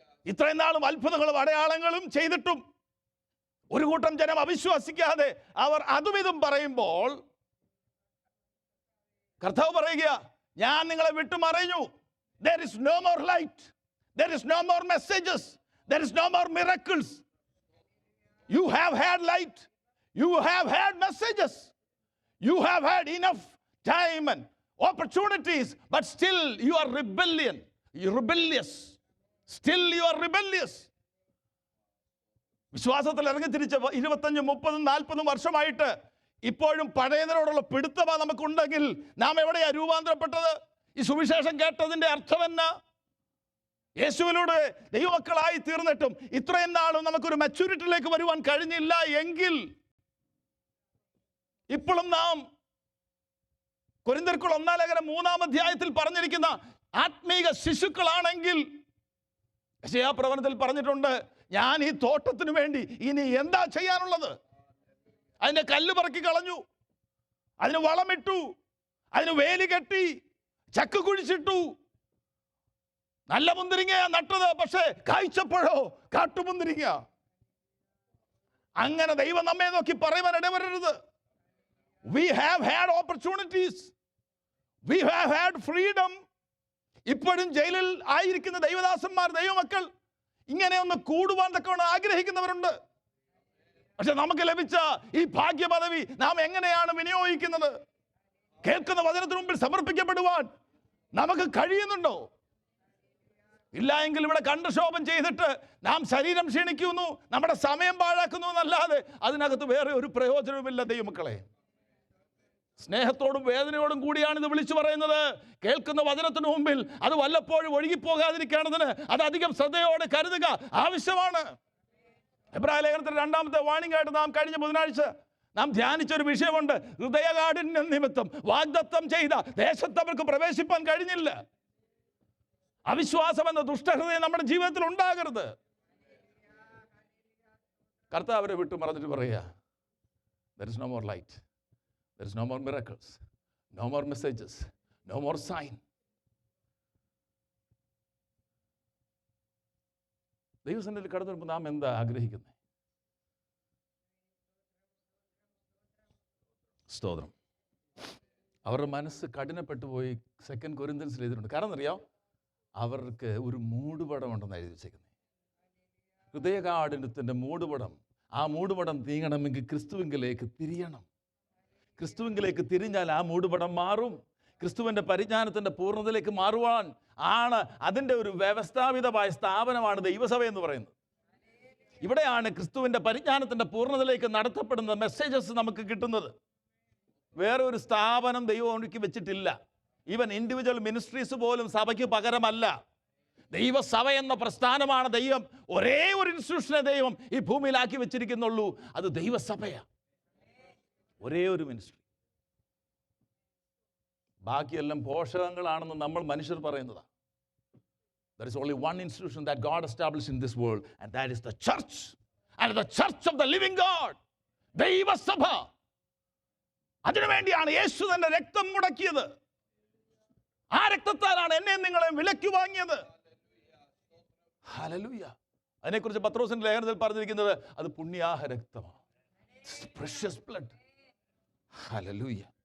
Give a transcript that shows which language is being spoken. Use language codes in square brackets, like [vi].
[ml] ഇത്രയും നാളും അത്ഭുതങ്ങളും അടയാളങ്ങളും ചെയ്തിട്ടും ഒരു കൂട്ടം ജനം അവിശ്വസിക്കാതെ അവർ അതും ഇതും പറയുമ്പോൾ കർത്താവ് പറയുക, ഞാൻ നിങ്ങളെ വിട്ടുമറിഞ്ഞു. [en] There is no more light. There is no more messages. There is no more miracles. You have had light. You have had messages. You have had enough time and opportunities, but still you are rebellious. Still you are rebellious. [ml] വിശ്വാസത്തിൽ ഇറങ്ങി തിരിച്ച് 25, 30, 40 വർഷമായിട്ട് ഇപ്പോഴും പഴയതിനോടുള്ള പിടുത്തമാണ് നമുക്കുണ്ടെങ്കിൽ നാം എവിടെയാ രൂപാന്തരപ്പെട്ടത്? ഈ സുവിശേഷം കേട്ടതിന്റെ അർത്ഥം എന്നാ? യേശുവിലൂടെ ദൈവമക്കളായി തീർന്നിട്ടും ഇത്രയും നാളും നമുക്കൊരു മെച്യൂരിറ്റിയിലേക്ക് വരുവാൻ കഴിഞ്ഞില്ല എങ്കിൽ ഇപ്പോഴും നാം കൊരിന്ത്യർക്കുള്ള 1-ാം ലേഖനം 3-ാം അധ്യായത്തിൽ പറഞ്ഞിരിക്കുന്ന ആത്മീക ശിശുക്കളാണെങ്കിൽ യെശയ്യാ പ്രവചനത്തിൽ പറഞ്ഞിട്ടുണ്ട്, ഞാൻ ഈ തോട്ടത്തിന് വേണ്ടി ഇനി എന്താ ചെയ്യാനുള്ളത്? അതിന്റെ കല്ല് പറക്കി കളഞ്ഞു, അതിന് വളമിട്ടു, അതിന് വേലി കെട്ടി, ചക്ക് കുഴിച്ചിട്ടു. നല്ല മുന്തിരിങ്ങയാ നട്ടത്, പക്ഷേ കായ്ച്ചപ്പോഴോ കാട്ടുമുന്തിരിങ്ങ. അങ്ങനെ ദൈവം നമ്മെ നോക്കി പറയുവാൻ ഇടവരരുത്. [en] We have had opportunities. We have had freedom. [ml] ഇപ്പോഴും ജയിലിൽ ആയിരിക്കുന്ന ദൈവദാസന്മാർ, ദൈവമക്കൾ ഇങ്ങനെ ഒന്ന് കൂടുവാൻ തക്കവണ്ണം ആഗ്രഹിക്കുന്നവരുണ്ട്. പക്ഷെ നമുക്ക് ലഭിച്ച ഈ ഭാഗ്യ പദവി നാം എങ്ങനെയാണ് വിനിയോഗിക്കുന്നത്? കേൾക്കുന്ന വചനത്തിന് മുമ്പിൽ സമർപ്പിക്കപ്പെടുവാൻ നമുക്ക് കഴിയുന്നുണ്ടോ? ഇല്ല എങ്കിൽ ഇവിടെ കണ്ടക്ഷോഭം ചെയ്തിട്ട് നാം ശരീരം ക്ഷീണിക്കുന്നു, നമ്മുടെ സമയം പാഴാക്കുന്നു എന്നല്ലാതെ അതിനകത്ത് വേറെ ഒരു പ്രയോജനവുമില്ല. ദൈവമക്കളെ, സ്നേഹത്തോടും വേദനയോടും കൂടിയാണ് ഇത് വിളിച്ചു പറയുന്നത്. കേൾക്കുന്ന വചനത്തിന് മുമ്പിൽ അത് വല്ലപ്പോഴും ഒഴുകിപ്പോകാതിരിക്കേണ്ടതിന് അത് അധികം ശ്രദ്ധയോടെ കരുതുക ആവശ്യമാണ്. എബ്രായ ലേഖനത്തിന്റെ 2ാമത്തെ വാണിംഗ് ആയിട്ട് നാം കഴിഞ്ഞ ബുധനാഴ്ച നാം ധ്യാനിച്ചൊരു വിഷയമുണ്ട്. ഹൃദയകാഠിന്യം നിമിത്തം വാഗ്ദത്തം ചെയ്ത ദേശത്ത് അവർക്ക് പ്രവേശിപ്പാൻ കഴിഞ്ഞില്ല. അവിശ്വാസം എന്ന ദുഷ്ടഹൃദയം നമ്മുടെ ജീവിതത്തിൽ ഉണ്ടാകരുത്. കർത്താവ് അവരെ വിട്ടു മറന്നിട്ട് പറയുക, [en] there is no more light, there is no more miracles, no more messages, no more sign. [ml] ദൈവസന്നിധിയിൽ കടന്നു വരുമ്പോൾ നാം എന്താ ആഗ്രഹിക്കുന്നത്? സ്തോത്രം. അവരുടെ മനസ്സ് കഠിനപ്പെട്ടു പോയി. 2 കൊരിന്ത്യൻസിൽ എഴുതിയിട്ടുണ്ട്. കാരണം അറിയാം, അവർക്ക് ഒരു മൂടുപടമുണ്ടെന്ന് എഴുതി വെച്ചേക്കുന്നത്. ഹൃദയകാഠിന്യത്തിൻ്റെ മൂടുപടം. ആ മൂടുപടം നീങ്ങണമെങ്കിൽ ക്രിസ്തുവിങ്കിലേക്ക് തിരിയണം. ക്രിസ്തുവിങ്കിലേക്ക് തിരിഞ്ഞാൽ ആ മൂടുപടം മാറും. ക്രിസ്തുവിൻ്റെ പരിജ്ഞാനത്തിൻ്റെ പൂർണ്ണതയിലേക്ക് മാറുവാൻ ആണ് അതിൻ്റെ ഒരു വ്യവസ്ഥാപിതമായ സ്ഥാപനമാണ് ദൈവസഭ എന്ന് പറയുന്നത്. ഇവിടെയാണ് ക്രിസ്തുവിൻ്റെ പരിജ്ഞാനത്തിൻ്റെ പൂർണ്ണതയിലേക്ക് നടത്തപ്പെടുന്ന മെസ്സേജസ് നമുക്ക് കിട്ടുന്നത്. വേറെ ഒരു സ്ഥാപനം ദൈവം ഒരുക്കി വെച്ചിട്ടില്ല. [en] even individual ministries [ml] പോലും സഭയ്ക്ക് പകരമല്ല. ദൈവസഭ എന്ന പ്രസ്ഥാനമാണ് ദൈവം, ഒരേ ഒരു ഇൻസ്റ്റിറ്റ്യൂഷനെ ദൈവം ഈ ഭൂമിയിലാക്കി വെച്ചിരിക്കുന്നുള്ളൂ. അത് ദൈവസഭയാണ്, ഒരേ ഒരു മിനിസ്ട്രി. ബാക്കിയെല്ലാം പോഷകങ്ങളാണെന്ന് നമ്മൾ മനുഷ്യർ പറയുന്നതാണ്. [en] There is only one institution that God established in this world, and that is the church. And the church of the living God, ദൈവസഭ. [ml] അതിനുവേണ്ടിയാണ് യേശു തന്റെ രക്തം മുടക്കിയത്. ആ രക്തത്താലാണ് എന്നെ നിങ്ങളെ വിലയ്ക്ക് വാങ്ങിയത്. ഹല്ലേലൂയ. അതിനെക്കുറിച്ച് പത്രോസിന്റെ ലേഖനത്തിൽ പറഞ്ഞിരിക്കുന്നത് അത് പുണ്യാഹ രക്തമാണ്. [en] Precious blood. Hallelujah.